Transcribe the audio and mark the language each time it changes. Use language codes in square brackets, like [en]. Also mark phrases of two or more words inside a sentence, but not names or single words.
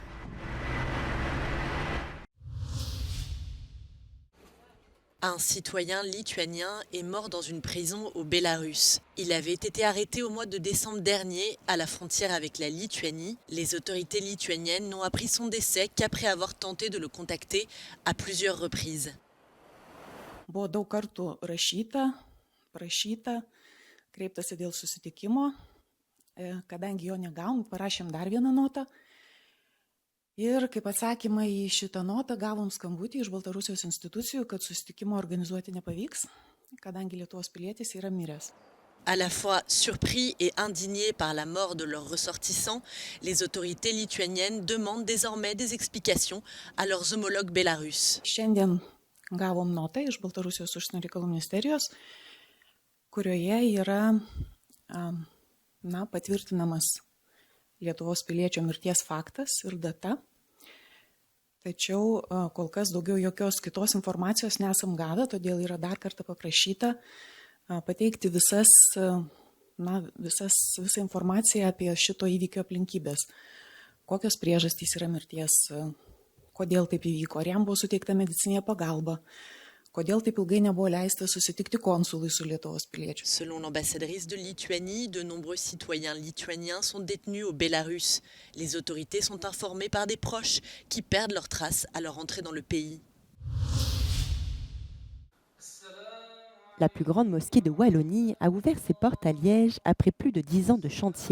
[fr] Un citoyen lituanien est mort dans une prison au Bélarus. Il avait été arrêté au mois de décembre dernier à la frontière avec la Lituanie. Les autorités lituaniennes n'ont appris son décès qu'après avoir tenté de le contacter à plusieurs reprises. [lt] Buvo daug kartų prašyta, kreiptasi dėl susitikimo, kadangi jo negavom, parašėm dar vieną notą. Ir kaip atsakymą į šitą notą gavom skambutį iš Baltarusijos institucijų, kad susitikimo organizuoti nepavyks, kadangi Lietuvos pilietis yra miręs. [fr] À la fois surpris et indignés par la mort de leurs ressortissants, les autorités lituaniennes demandent désormais des explications à leurs homologues bélarusses. [lt] Šiandien gavom notą iš Baltarusijos užsienio reikalų ministerijos, kurioje yra patvirtinamas Lietuvos piliečio mirties faktas ir data. Tačiau kol kas daugiau jokios kitos informacijos nesam gavę, todėl yra dar kartą paprašyta pateikti visą informaciją apie šito įvykio aplinkybės. Kokios priežastys yra mirties, kodėl taip įvyko, ar jam buvo suteikta medicinė pagalba, kodėl taip ilgai nebuvo leista susitikti konsului su Lietuvos piliečiu. [fr] Selon l'ambassadrice de Lituanie, de nombreux citoyens lituaniens sont détenus au Bélarus. Les autorités sont informées par des proches qui perdent leurs traces à leur entrée dans le pays. La plus grande mosquée de Wallonie a ouvert ses portes à Liège après plus de 10 ans de chantier.